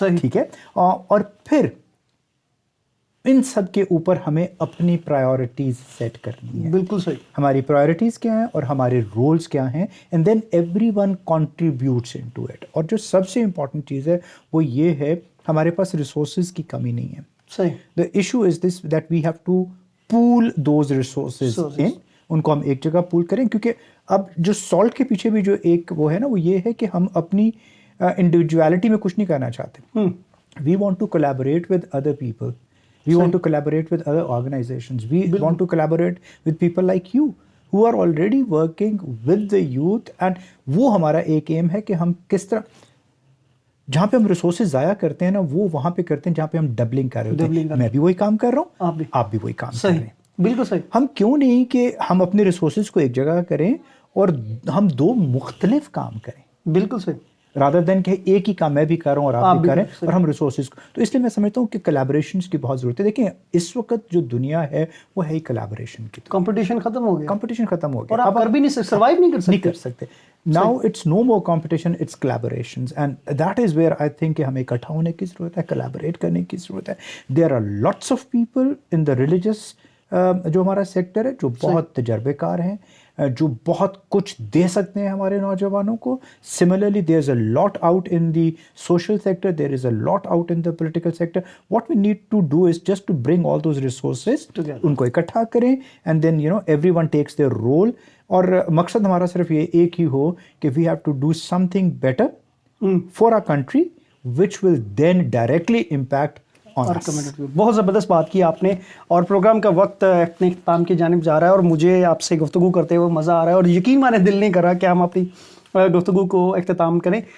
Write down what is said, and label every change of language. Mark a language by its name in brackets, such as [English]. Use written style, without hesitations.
[Urdu] ٹھیک ہے, اور پھر ان سب کے اوپر ہمیں اپنی پرائیورٹیز سیٹ کرنی ہے. بالکل صحیح. ہماری پرائیورٹیز کیا ہیں اور ہمارے رولز کیا ہیں, [English] And then everyone contributes in to it. [Urdu] اور جو سب سے امپورٹنٹ چیز ہے وہ یہ ہے ہمارے پاس ریسورسز کی کمی نہیں ہے. صحیح. [English] the issue is this that we have to pool those resources in, [Urdu] ان کو ہم ایک جگہ پول کریں. کیونکہ اب جو سالٹ کے پیچھے بھی جو ایک وہ ہے نا وہ یہ ہے کہ ہم اپنی انڈیویجویلٹی میں کچھ نہیں کرنا چاہتے. [English] We want to collaborate with other people, we want to collaborate with other organisations, we want to collaborate with people like you who are already working with the youth. [Urdu] and وہ ہمارا ایک M ہے کہ ہم کس طرح جہاں پہ ہم ریسورسز ضائع کرتے ہیں نا وہ وہاں پہ کرتے ہیں جہاں پہ ہم ڈبلنگ کر رہے ہوتے ہیں. میں بھی وہی کام کر رہا ہوں, آپ بھی وہی کام کر رہے ہیں. بالکل صحیح. ہم کیوں نہیں کہ ہم اپنے ریسورسز کو ایک جگہ کریں اور ہم دو مختلف کام کریں. بالکل صحیح. [English] rather than [Urdu] کہ ایک ہی کام میں بھی کر رہا ہوں اور آپ بھی کریں اور ہم ریسورسز کو. تو اس لیے میں سمجھتا ہوں کہ کولیبوریشنز کی بہت ضرورت ہے. دیکھیں اس وقت جو دنیا ہے وہ ہے ہی کولیبوریشن کی. کمپٹیشن ختم ہو گیا, کمپٹیشن ختم ہو گیا اور آپ کر بھی نہیں سکتے, سروائیو نہیں کر سکتے. [English] Now it's no more competition, it's collaborations, and that is where I think [Urdu] کہ ہمیں اکٹھا ہونے کی ضرورت ہے, [English] collaborate [Urdu] کرنے کی ضرورت ہے. [English] There are lots of people in the religious [Urdu] جو ہمارا سیکٹر ہے جو بہت تجربے کار ہیں, جو بہت کچھ دے سکتے ہیں ہمارے نوجوانوں کو. [English] Similarly, there's a lot out in the social sector, there is a lot out in the political sector. What we need to do is just to bring all those resources together, [Urdu] ان کو اکٹھا کریں, [English] and then everyone takes their role. [Urdu] اور مقصد ہمارا صرف یہ ایک ہی ہو کہ [English] We have to do something better for our country which will then directly impact on our community. [Urdu] بہت زبردست بات کی آپ نے, اور پروگرام کا وقت اپنے اختتام کی جانب جا رہا ہے, اور مجھے آپ سے گفتگو کرتے ہوئے مزہ آ رہا ہے, اور یقین مانے دل نہیں کر رہا کہ ہم اپنی گفتگو کو اختتام کریں.